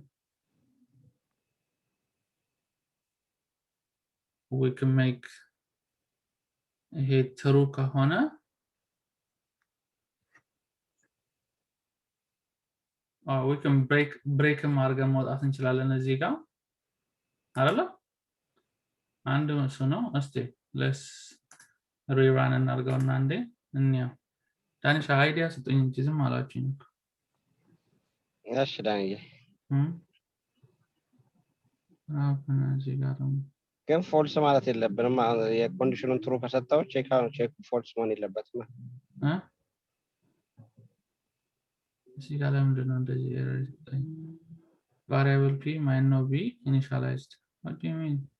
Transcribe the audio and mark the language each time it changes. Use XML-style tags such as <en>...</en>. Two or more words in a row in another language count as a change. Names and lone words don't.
<en>we can make a true kahona or we can break</en> <am>ማርገን መውጣት እንችላለን እዚህ ጋር አይደለ አንድ እሱ ነው እስቲ</am> <en>let's rerun</en> <am>እናርገውና አንዴ እንየው ዳንሻ አይዲያ ስጡኝ እንጂ ዝም አላችሁኝ እሺ ዳንዬ እዚህ ጋር ግን ፎልስ ማለት የለብንም የኮንዲሽኑን ትሩ ከሰጠው ቼክ ፎልስ መሆን የለበትም እዚህ ጋር ለምንድን ነው እንደዚህ ኤረር ይሰጠኝ</am> <en>variable p might not be initialized what do you mean</en>